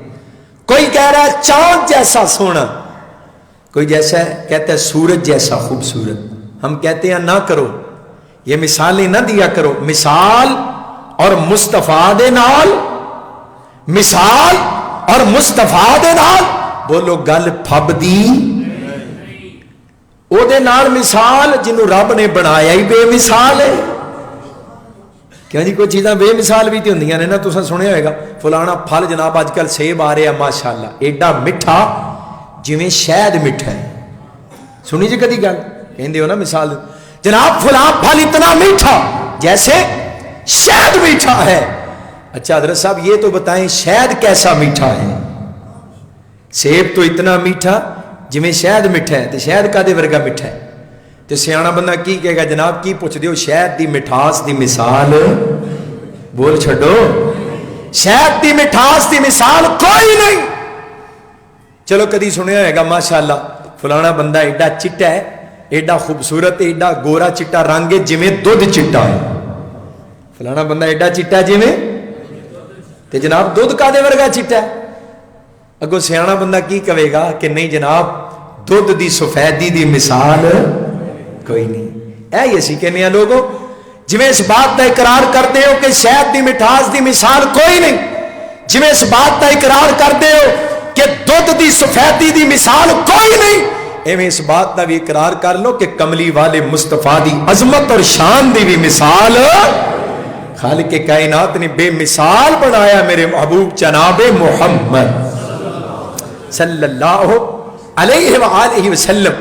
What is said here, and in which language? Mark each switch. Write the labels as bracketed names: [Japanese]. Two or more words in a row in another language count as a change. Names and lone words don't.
[Urdu] کوئی کہہ رہا ہے چاند جیسا سونا, کوئی جیسا ہے کہتا ہے سورج جیسا خوبصورت. ہم کہتے ہیں نہ کرو, یہ مثالیں نہ دیا کرو. [Punjabi] مثال اور مصطفیٰ دے نال, مثال اور مصطفیٰ دے نال بولو گل پھب دی. او دے نال مثال جنہوں رب نے بنایا ہی بے مثال ہے. کیوں جی کوئی چیزاں بے مثال بھی تو ہوندیاں نے نا. تساں سنیا ہوئے گا فلانا پھل جناب [Urdu] آج کل سیب آ رہے ہیں [Punjabi] ماشاءاللہ ایڈا میٹھا جویں شہد میٹھا ہے. سنی جی کدی گل کہندے ہو نا مثال جناب [Urdu] فلاں پھل اتنا میٹھا جیسے شہد میٹھا ہے. اچھا حضرت صاحب یہ تو بتائیں شہد کیسا میٹھا ہے؟ [Punjabi] سیب تو اتنا میٹھا جویں شہد میٹھا ہے, تو شہد کادے ورگا میٹھا ہے؟ تو سیانا بندہ کی کہے گا جناب کی پوچھ دیو شہد دی مٹھاس دی مثال بول چھڈو. شہد دی مٹھاس دی مثال کوئی نہیں. چلو کدی سنیا ہوئے گا ماشاءاللہ فلانا بندہ ایڈا چٹا ہے, ایڈا خوبصورت, ایڈا گورا چٹا رنگ ہے جویں دودھ چٹا ہے. فلانا بندہ ایڈا چٹا جویں, تے جناب دودھ کادے ورگا چٹا ہے؟ اگو سیانا بندہ کی کہے گا کہ نہیں جناب دودھ دی سفیدی دی مثال کوئی نہیں. اے اسی کہنے ہیں لوگوں جویں [Urdu] اس بات کا اقرار کرتے ہو کہ [Punjabi] شہد دی مٹھاس دی مثال کوئی نہیں, جویں [Urdu] اس بات کا اقرار کرتے ہو کہ [Punjabi] دودھ دی سفیدی دی مثال کوئی نہیں, ایویں [Urdu] اس بات کا بھی اقرار کر لو کہ [Punjabi] کملی والے مصطفیٰ دی عظمت اور شان دی بھی مثال خالق کائنات نے بے مثال بنایا میرے محبوب جناب محمد صلی اللہ علیہ وآلہ وسلم.